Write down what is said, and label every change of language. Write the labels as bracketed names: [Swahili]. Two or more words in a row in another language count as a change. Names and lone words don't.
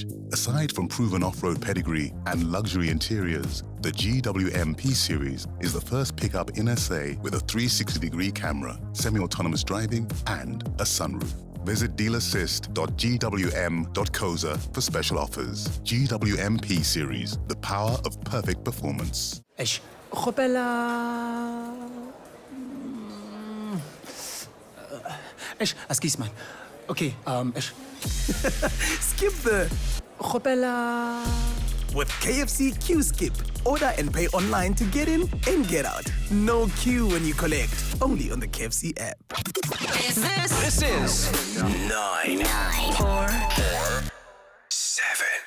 [English] Aside from proven off-road pedigree and luxury interiors, the GWM P Series is the first pickup in SA with a 360-degree camera, semi-autonomous driving, and a sunroof. Visit dealassist.gwm.coza for special offers. GWM P Series, the power of perfect performance. Eish, khopela. Eish, excuse man. Okay, eish. Skip the khopela. With KFC Q Skip, order and pay online to get in and get out. No queue when you collect. Only on the KFC app. This is 9, 4, 7.